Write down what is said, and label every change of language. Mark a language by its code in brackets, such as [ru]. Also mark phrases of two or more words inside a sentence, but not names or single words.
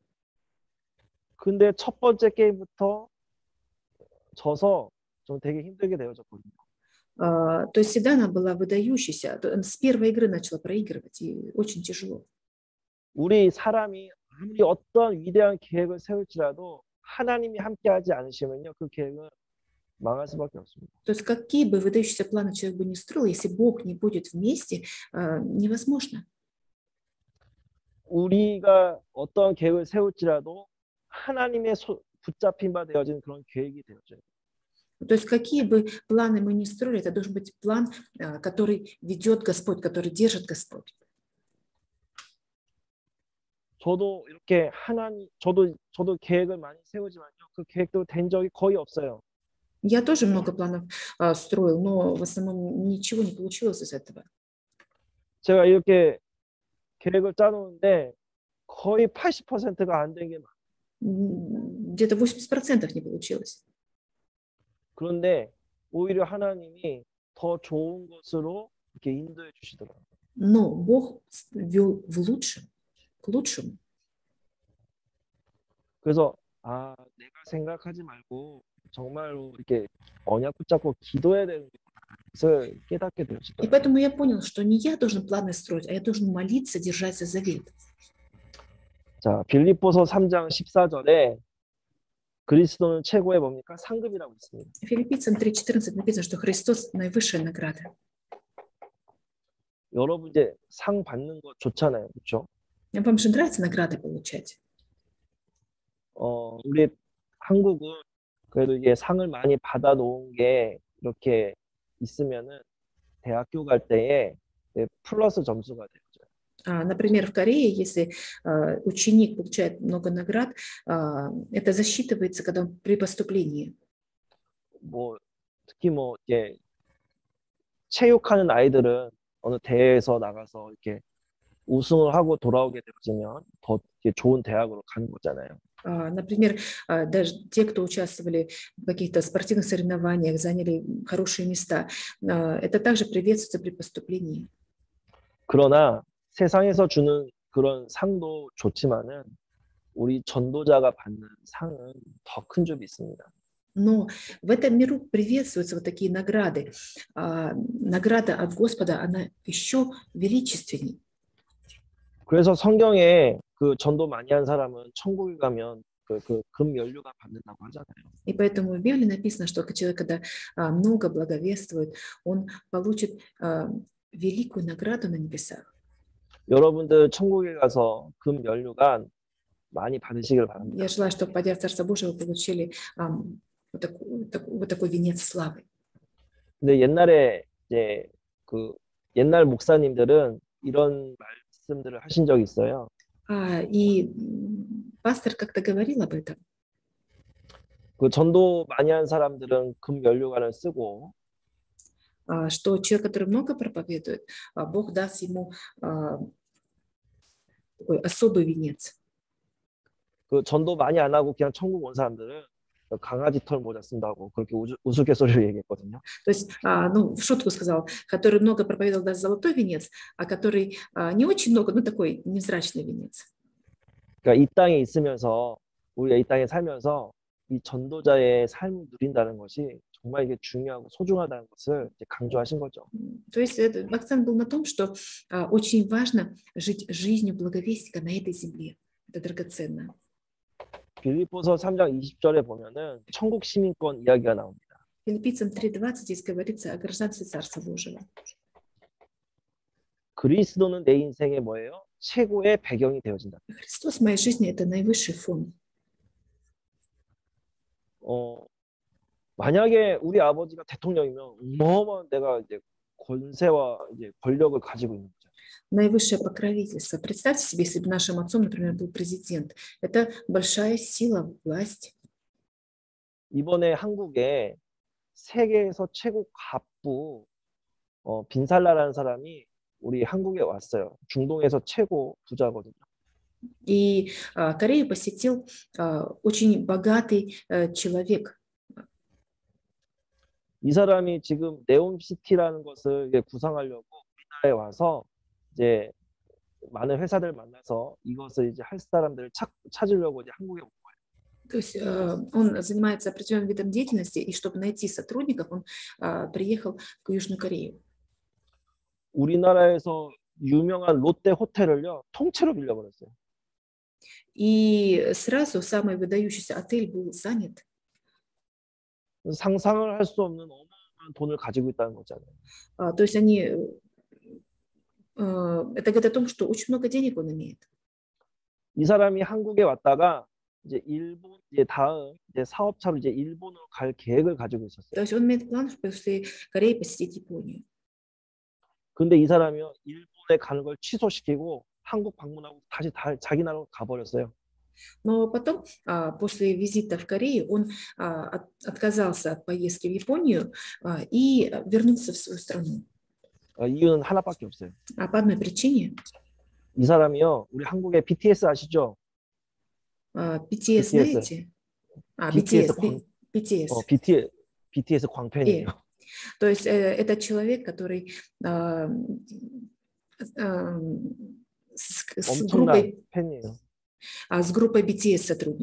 [ko] 근데 첫 번째 게임부터 져서 좀 되게 힘들게 되어졌거든요. [ru] То есть всегда она была выдающейся. С первой игры начала проигрывать, и очень тяжело. [ko] 우리 사람이 아무리 어떤 위대한 계획을 세울지라도 하나님이 함께하지 않으시면요, 그 계획은 망할 수밖에 없습니다. [ru] То есть какие бы выдающиеся планы человек бы не строил, если Бог не будет вместе, невозможно. [ko] 우리가 어떤 계획을 세울지라도 하나님의 붙잡힌 바 되어진 그런 계획이 되어져요. [ru] То есть какие бы планы мы ни строили, это должен быть план, который ведет Господь, который держит Господь. [ko] 저도 이렇게 저도 계획을 많이 세우지만요, 그 계획도 된 적이 거의 없어요. [ru] Я тоже много планов строил, но в основном ничего не получилось из этого. [ko] 제가 이렇게 계획을 짜놓은데 거의 80%가 안 된 게 많아요. [ru] Где-то 80% не получилось. [ko] 그런데 오히려 하나님이 더 좋은 것으로 이렇게 인도해 주시더라고요. [ru] Но Бог вел к лучшему. [ko] 그래서 내가 생각하지 말고 정말로 이렇게 언약 붙잡고 기도해야 되는 것을 깨닫게 [ru] И [ko] 되었어요. [ru] поэтому я понял, что не я должен планы строить, а я должен молиться, держаться завет. [ko] 자, 빌립보서 3장 14절에 그리스도는 최고의 뭡니까? 상급이라고 있습니다. [ru] Филиппийцам 3:14 написано, что Христос наивысшая награда. [ko] 여러분 이제 상 받는 거 좋잖아요, 그렇죠? [ru] Вам же нравится награды получать? [ko] 우리 한국은 그래도 이게 상을 많이 받아놓은 게 이렇게 있으면은 대학교 갈 때에 플러스 점수가 되죠. [ru] Например, в Корее, если ученик получает много наград, это засчитывается, когда он при поступлении. [ko] 뭐 특히 뭐 이렇게 체육하는 아이들은 어느 대회에서 나가서 이렇게 우승을 하고 돌아오게 되어지면 더 좋은 대학으로 가는 거잖아요. [ru] Например, даже те, кто участвовали в каких-то спортивных соревнованиях, заняли хорошие места, это также приветствуется при поступлении. [ko] 그러나 세상에서 주는 그런 상도 좋지만은 우리 전도자가 받는 상은 더 큰 줍이 있습니다. [ru] Но в этом миру приветствуются вот такие награды. Награда от Господа, она еще величественней. [ko] 그래서 성경에 그 전도 많이 한 사람은 천국에 가면 그 금연료가 받는다고 하잖아요. [ru] И поэтому в Библии написано, что человек, когда много благовествует, он получит великую награду на небесах. [ko] 여러분들 천국에 가서 금연료가 많이 받으시길 바랍니다. [ru] Я желаю, чтобы, пойдя в Царство Божие, вы получили вот такой венец славы. [ko] 근데 옛날에 이제 그 옛날 목사님들은 이런 말씀들을 하신 적이 있어요. [ru] И пастор как-то говорил об этом. [ko] 그 전도 많이 한 사람들은 금연료관을 쓰고 [ru] что человек, который много проповедует, Бог даст ему такой особый венец. [ko] 그 전도 많이 안 하고 그냥 천국 온 사람들은 강아지 털 모자 쓴다고 그렇게 우스갯소리로 얘기했거든요. [ru] То есть, ну, в шутку сказал, который много проповедовал, даст золотой венец, а который не очень много, ну, такой невзрачный венец. [ko] 그러니까 이 땅에 있으면서 우리가 이 땅에 살면서 이 전도자의 삶을 누린다는 것이 정말 이게 중요하고 소중하다는 것을 이제 강조하신 거죠. [ru] То есть акцент был на том, что очень важно жить жизнью благовестника на этой земле. Это драгоценно. [ko] 빌립보서 3장 20절에 보면은 천국 시민권 이야기가 나옵니다. [ru] Филиппийцам 3:20 здесь говорится о гражданстве Царства Божьего. [ko] 그리스도는 내 인생의 뭐예요? 최고의 배경이 되어진다. [ru] Христос в моей жизни – это наивысший фон. 만약에 우리 아버지가 대통령이면 어마어마한 내가 이제 권세와 이제 권력을 가지고 있는 거죠. Наивысшее покровительство. Представьте себе, если бы нашим отцом, например, был президент. Это большая сила, власть. [ko] 이번에 한국에 세계에서 최고 갑부 빈살라라는 사람이 우리 한국에 왔어요. 중동에서 최고 부자거든요. [ru] И Корею посетил очень богатый человек. [ko] 이 사람이 지금 네옴시티라는 것을 이제 구상하려고 우리나라에 와서 이제 많은 회사들 만나서 이것을 이제 할 사람들을 찾으려고 이제 한국에 온 거예요. [ru] То есть он занимается определенным видом деятельности, и чтобы найти сотрудников, он приехал к Южную Корею. [ko] 우리나라에서 유명한 롯데 호텔을요 통째로 빌려버렸어요. [ru] И сразу самый выдающийся отель был занят. [ko] 상상을 할 수 없는 어마어마한 돈을 가지고 있다는 거잖아요. [ru] То есть они, это говорит о том, что очень много денег он имеет. [ko] 이 사람이 한국에 왔다가 이제 일본 이제 다음 이제 사업차로 이제 일본으로 갈 계획을 가지고 있었어요. [ru] То есть он имеет план после Кореи посетить Японию. [ko] 근데 이 사람이요 일본에 가는 걸 취소시키고 한국 방문하고 다시 자기 나라로 가버렸어요. [ru] Но потом, после визита в Корею, он отказался от поездки в Японию и вернулся в свою страну. [ko] 이유는 하나밖에 없어요. [ru] По одной причине. [ko] 이 사람이요 우리 한국의 BTS 아시죠? [ru] BTS знаете? BTS. [ko] BTS 광팬이에요. [ru] То есть это человек, который с группой BTS сотрудничает.